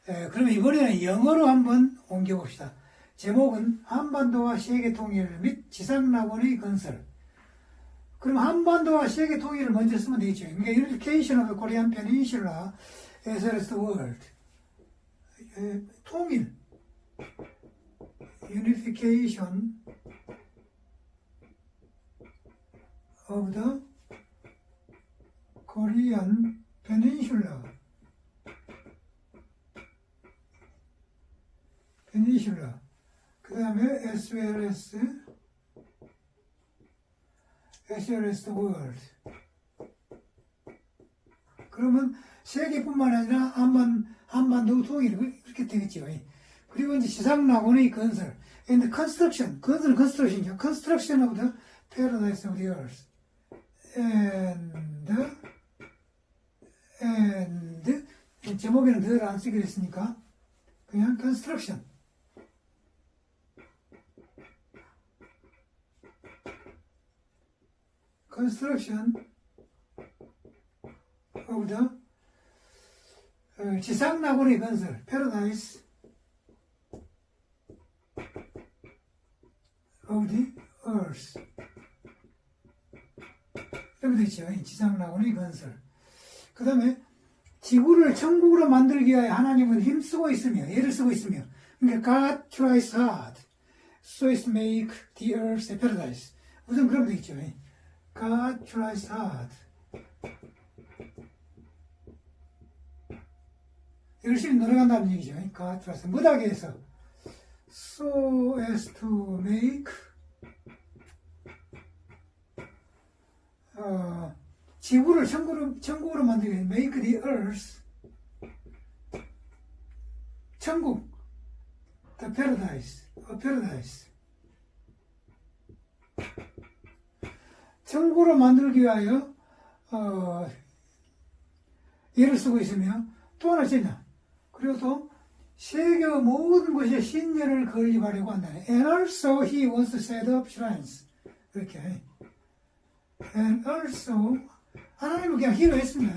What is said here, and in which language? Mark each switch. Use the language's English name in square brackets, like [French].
[Korean] 그러면 이번에는 영어로 한번 옮겨봅시다. 제목은 한반도와 세계 통일 및 지상낙원의 건설. 그럼 한반도와 세계 통일을 먼저 쓰면 되겠죠. 그러니까 [English] Unification of the Korean Peninsula as well as the world. [Korean] 통일. [English] Unification of the Korean Peninsula. [Korean] 그 다음에 [English] as well as the world. [Korean] 그러면 세계뿐만 아니라 한반도 통일 이렇게 되겠죠. 그리고 이제 지상낙원의 건설, [English] and construction, [Korean] 건설 construction이죠. [English] Construction of the paradise of the earth, and [Korean] 제목에는 더를 안 쓰기로 했으니까 그냥 [English] construction. Construction of the [Korean] 지상낙원의 건설, [English] paradise of the earth. [Korean] 이렇게 되죠. 지상낙원의 건설. 그 다음에 지구를 천국으로 만들기 위하여 하나님은 힘쓰고 있으며, 애를 쓰고 있으며, 그러니까 [English] God tries hard so as to make the earth a paradise. [Korean] 우선 그러면 되겠죠. [English] God tries hard. [Korean] 열심히 노력한다는 얘기죠. [English] God tries. [Korean] 못하게 해서 [English] so as to make [Korean] 지구를 천국으로 만들기 위해 [English] make the earth [Korean] 천국 [English] the paradise a paradise [Korean] 천국으로 만들기 위하여 예를 쓰고 있으며 또 하나 있냐. 그리고 또 세계 모든 곳에 신전을 건립하려고 한다. [English] And also he wants to set up shrines. [Korean] 이렇게. [English] And also [Korean] 하나님은 그냥 he로 했습니다.